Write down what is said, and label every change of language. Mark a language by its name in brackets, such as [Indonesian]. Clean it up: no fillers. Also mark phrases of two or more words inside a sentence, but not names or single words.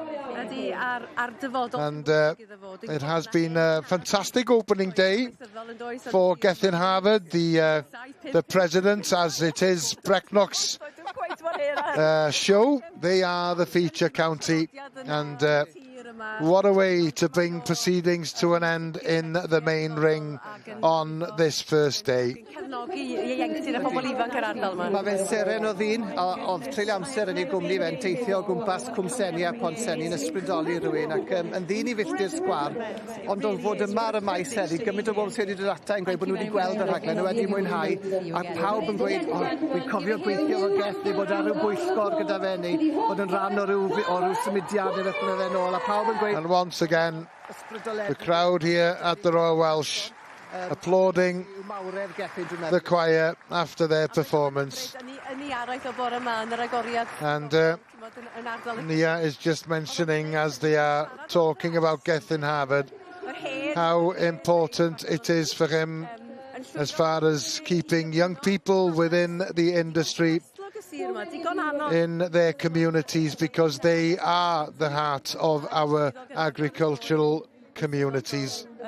[English] And it has been a fantastic opening day for Gethin Harvard, the president, as it is Brecknock's show. They are the feature county, and what a way to bring proceedings to an end in the main ring on this first day. [Welsh] Mae fe'n seren o ddyn, oedd treulio amser yn ei gwmni fe'n teithio o gwmpas Cwmseni a Ponseni yn ysbrydoli rhywun, ac yn ddyn i filltir sgwar, ond o'n fod yma ar y maes heddi, gymaint o bobl sydd wedi dod ata yn gweud bod nhw wedi gweld y rhaglen, nhw wedi mwynhau, a pawb yn gweud, wy'n cofio gweithio o Geth, neu bod ar ryw bwyllgor gyda fe, neu bod yn rhan o ryw symudiad neu beth fe nôl, a pawb yn gweud... [English] And once again, the crowd here at the Royal Welsh applauding the choir after their performance. And Nia is just mentioning, as they are talking about Gethin Harvard, how important it is for him as far as keeping young people within the industry in their communities, because they are the heart of our agricultural communities.